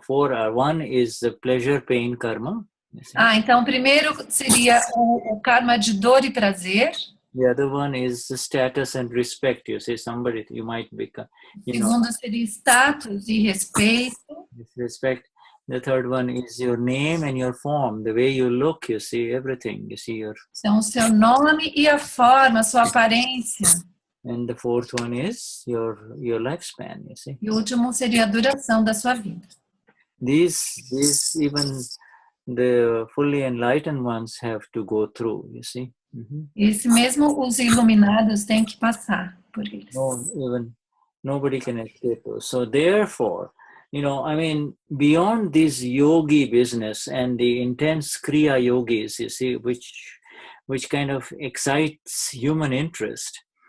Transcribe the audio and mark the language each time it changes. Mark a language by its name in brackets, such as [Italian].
[English] 4 are, one is the pleasure pain karma. [Portuguese] Então o primeiro seria o karma de dor e prazer. [English] The other one is the status and respect. You see, somebody you might become. [Portuguese] O segundo seria status e respeito. [English] Respect. The third one is your name and your form, the way you look. You see everything. You see your. [Portuguese] Então o seu nome e a forma, a sua aparência. [English] And the fourth one is your lifespan, you see. [Portuguese] E o último seria a duração da sua vida. [English] These even the fully enlightened ones have to go through, you see. [Portuguese] Esse mesmo os iluminados têm que passar por eles. [English] Nobody can escape those. So therefore, I mean, beyond this yogi business and the intense kriya yogis, you see, which kind of excites human interest.